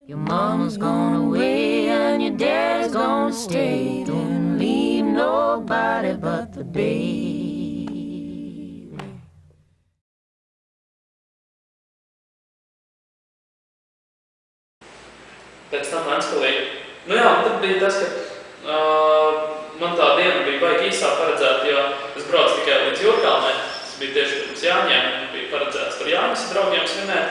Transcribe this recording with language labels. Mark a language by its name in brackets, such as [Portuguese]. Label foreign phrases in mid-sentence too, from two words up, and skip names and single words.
[English] Your mama's gone away and your dad's gonna stay. Don't leave nobody but the baby. [Latvian] Pēc tam Ventspilī. Nu jā, tad bija tas, ka man tā diena bija baigi īsā paredzēta, jo es braucu tikai līdz Jūrkalnai. Tas bija tieši pirms Jāņiem, bija paredzēts par Jāņas draugiem svinēt.